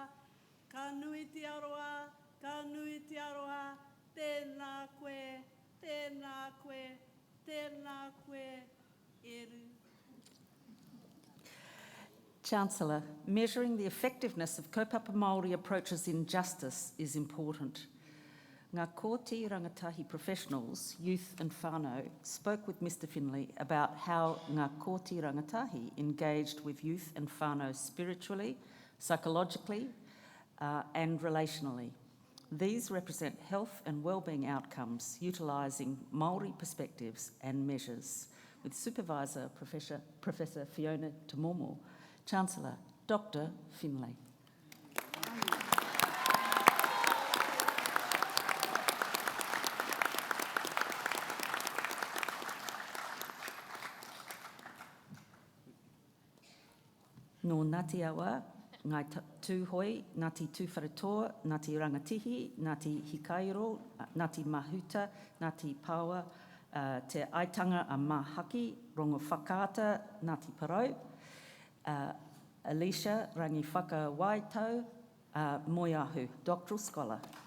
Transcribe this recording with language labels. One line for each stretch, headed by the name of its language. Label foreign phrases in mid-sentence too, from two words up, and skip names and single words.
Māori: Ka nui te aroa, ka nui te aroa, tēnā koe, tēnā koe, tēnā koe, eru.
English: Chancellor, measuring the effectiveness of
Māori: kaupapa Māori
English: approaches in justice is important.
Māori: Ngā kōti rangatahi
English: professionals, youth and whānau, spoke with Mr Finlay about how
Māori: ngā kōti rangatahi
English: engaged with youth and whānau spiritually, psychologically and relationally. These represent health and wellbeing outcomes utilising Māori perspectives and measures. With Supervisor Professor Fiona Tamomo, Chancellor Dr Finlay.
Māori: No Ngāti Awa, Ngai Tūhoi, Ngāti Tūwharetoa, Ngāti Rangatihi, Ngāti Hikairo, Ngāti Mahuta, Ngāti Pawa, Te Aitanga a Mahaki, Rongo Whakaata, Ngāti Porou, Alicia Rangi Whakawaitau, Moiahu,
English: Doctoral Scholar.